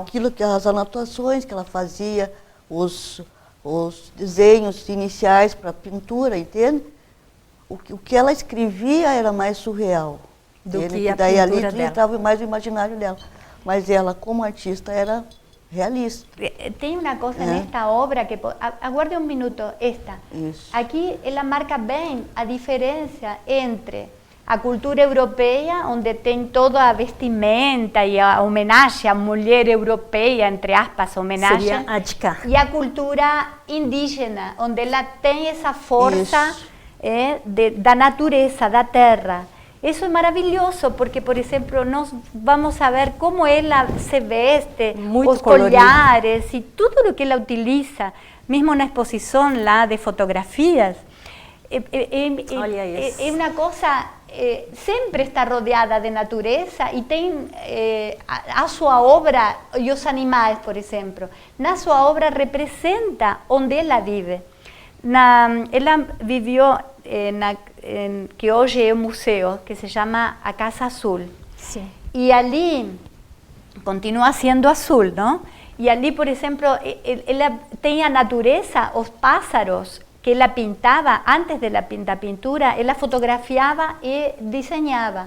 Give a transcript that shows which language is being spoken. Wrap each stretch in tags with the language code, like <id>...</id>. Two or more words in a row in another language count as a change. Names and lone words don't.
<pt>As anotações que ela fazia, os desenhos iniciais para pintura, entende? O que ela escrevia era mais surreal. Do entende? que a daí ali pintura dela. entrava mais o imaginário dela. Mas ela, como artista, era realista.</pt> <es>Tem una cosa en esta obra que, aguarde un minuto, esta.</es> <pt>Isso. Aquí ela marca bem a diferença entre a cultura europeia, onde tem toda a vestimenta e a homenagem à mulher europeia, entre aspas, homenagem, Seria a de cá. e a cultura indígena, onde ela tem essa força da natureza, da terra.</pt> <es>Eso es maravilloso porque, por ejemplo, nos vamos a ver cómo ella se veste, los collares y todo lo que ella utiliza, mismo una exposición de fotografías. Es una cosa, siempre está rodeada de naturaleza y tiene a su obra, y los animales, por ejemplo, na su obra representa donde ella vive. Ella vivió</es> <pt>que hoje é um museu, que se chama a Casa Azul. Sim. E ali continua sendo azul, não? E ali, por exemplo, ela tem a natureza, os pássaros que ela pintava antes da pintura, ela fotografiava e desenhava.</pt>